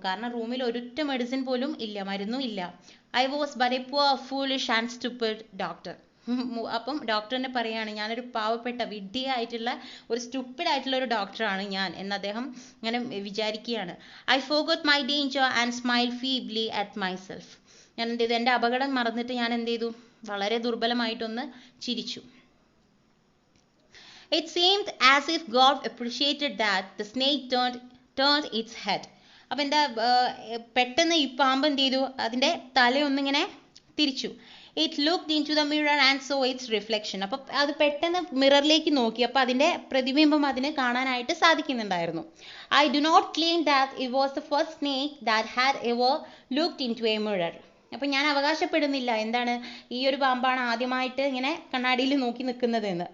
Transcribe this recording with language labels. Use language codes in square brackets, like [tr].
[ml] കാരണം റൂമിൽ ഒരൊറ്റ മെഡിസിൻ പോലും ഇല്ല, മരുന്നും ഇല്ല. [en] I was but a poor, foolish and stupid doctor. [ml] അപ്പം ഡോക്ടറിനെ പറയാണ്, ഞാനൊരു പാവപ്പെട്ട വിഡ്ഢിയായിട്ടുള്ള ഒരു സ്റ്റുപ്പിഡ് ആയിട്ടുള്ള ഒരു ഡോക്ടറാണ് ഞാൻ എന്ന് അദ്ദേഹം ഇങ്ങനെ വിചാരിക്കുകയാണ്. [en] I forgot my danger and smile feebly at myself. [ml] ഞാൻ എന്ത് ചെയ്തു? എൻ്റെ അപകടം മറന്നിട്ട് ഞാൻ എന്ത് ചെയ്തു? വളരെ ദുർബലമായിട്ടൊന്ന് ചിരിച്ചു. [en] It seemed as if God appreciated that the snake turned its head. [ml] അപ്പം എന്താ? പെട്ടെന്ന് ഈ പാമ്പ് എന്ത് ചെയ്തു? അതിൻ്റെ തലയൊന്നിങ്ങനെ തിരിച്ചു. [en] It looked in to the mirror and saw its reflection. [ml] അപ്പം അത് പെട്ടെന്ന് മിററിലേക്ക് നോക്കി, അപ്പം അതിൻ്റെ പ്രതിബിംബം അതിന് കാണാനായിട്ട് സാധിക്കുന്നുണ്ടായിരുന്നു. [en] I do not claim that it was the first snake that had ever looked in to a mirror. [ml] അപ്പം ഞാൻ അവകാശപ്പെടുന്നില്ല എന്താണ് ഈ ഒരു പാമ്പാണ് ആദ്യമായിട്ട് ഇങ്ങനെ കണ്ണാടിയിൽ നോക്കി നിൽക്കുന്നത് എന്ന്.